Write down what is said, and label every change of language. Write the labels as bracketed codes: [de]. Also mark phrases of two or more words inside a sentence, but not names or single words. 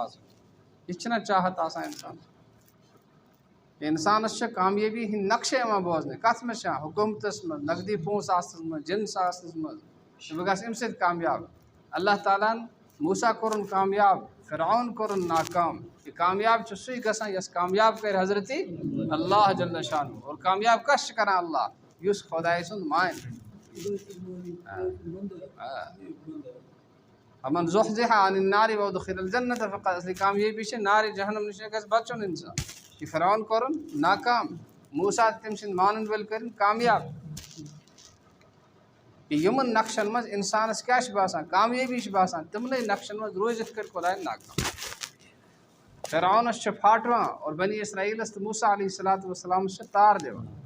[ks] آسُن یہِ چھِنہ چاہت آسان اِنسانَس اِنسانَس چھِ کامیٲبی ہِنٛدۍ نقشہٕ یِوان بوزنہٕ کَتھ منٛز چھِ یِوان حکوٗمتَس منٛز نقدی پونٛسہٕ آسنَس منٛز جِنس آسنَس منٛز تہٕ بہٕ گژھٕ اَمہِ سۭتۍ کامیاب اللہ تعالیٰ ہَن موسیٰ کوٚرُن کامیاب فرعون کوٚرُن ناکام یہِ کامیاب چھُ سُے گژھان یۄس کامیاب کَرِ حضرتِ اللہ جل شانہ اور کامیاب کَس چھِ کَران اللہ یُس خۄداے سُنٛد مانہِ [ar] امن زحزح عن النار وادخل الجنة فقد اصلی [ks] کامیٲبی چھِ نارِ جہنم نِش گژھِ بَچُن اِنسان یہِ فرعون کوٚرُن ناکام موسیٰ تٔمۍ سٕنٛدۍ مانَن وٲلۍ کٔرِنۍ کامیاب کہِ یِمَن نقشَن منٛز اِنسانَس کیٛاہ چھِ باسان کامیٲبی چھِ باسان تِمنٕے نقشَن منٛز روٗزِتھ کٔرۍ خۄدایَن ناکام فرعونَس چھِ پھاٹوان اور بنی اسرائیٖلَس تہٕ موسیٰ علیہ الصلوٰتُ وَسلامَس چھِ تار دِوان